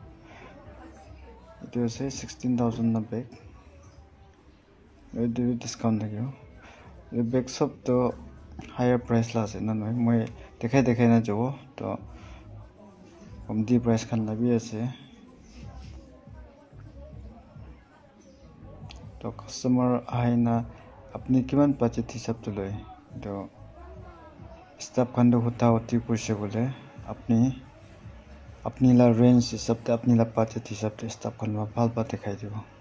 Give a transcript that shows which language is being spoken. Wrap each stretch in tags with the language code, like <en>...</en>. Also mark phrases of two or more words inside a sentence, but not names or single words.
<nag>Itu ase 16,000 na bag. Itu discount thakyo. The bag sab to</nag> <en>higher price</en> <nag>la ase na noi moi dekhai na jabo to komti price khan la bi ase. To customer aina apni kiman budget hisab to loi to staff khan do hota hoti kurse bole apni la range hisab te apni la budget hisab te staff khan ba bhal ba dekhai dibo.</nag>